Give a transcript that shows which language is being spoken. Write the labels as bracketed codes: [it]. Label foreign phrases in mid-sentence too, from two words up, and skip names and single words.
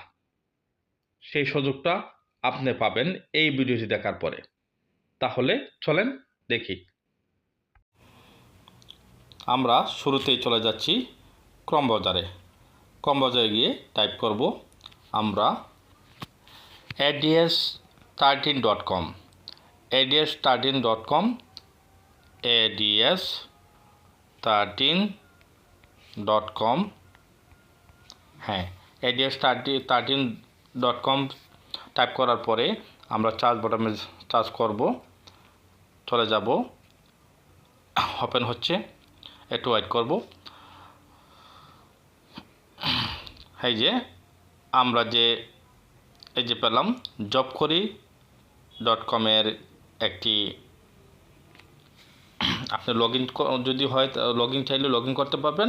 [bn] সেই সুযোগটা আপনি পাবেন এই ভিডিওটি দেখার পরে। তাহলে চলেন দেখি। আমরা শুরুতেই চলে যাচ্ছি ক্রম বাজারে। ক্রম বাজারে গিয়ে টাইপ করব আমরা ads13.com ads13.com ads13.com হ্যাঁ, ads13.com টাইপ করার পরে আমরা [en] search button [bn] সার্চ করব, চলে যাব, ওপেন হচ্ছে, একটু ওয়েট করব। এই যে আমরা এই যে পেলাম jobkori.com-এর একটি, আপনি যদি হয় [en] log in [bn] চাইলে [en] log in [bn] করতে পারবেন।